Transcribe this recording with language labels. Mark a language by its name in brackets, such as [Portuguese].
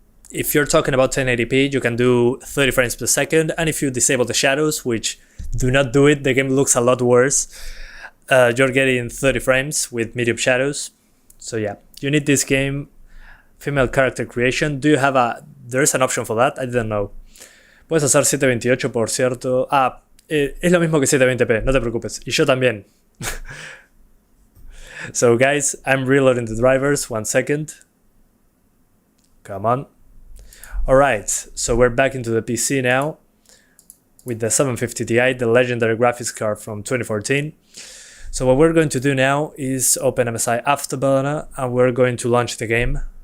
[English] If you're talking about 1080p, you can do 30 frames per second, and if you disable the shadows, which do not do it, the game looks a lot worse. You're getting 30 frames with medium shadows. So yeah, you need this game. Female character creation. Do you have there's an option for that? I didn't know. [Spanish] Puedes hacer 720p, por cierto. Es lo mismo que 720p, no te preocupes. Y yo también. [English] So guys, I'm reloading the drivers. 1 second. Come on. Alright, so we're back into the PC now with the 750 Ti, the legendary graphics card from 2014. So what we're going to do now is open MSI Afterburner, and we're going to launch the game.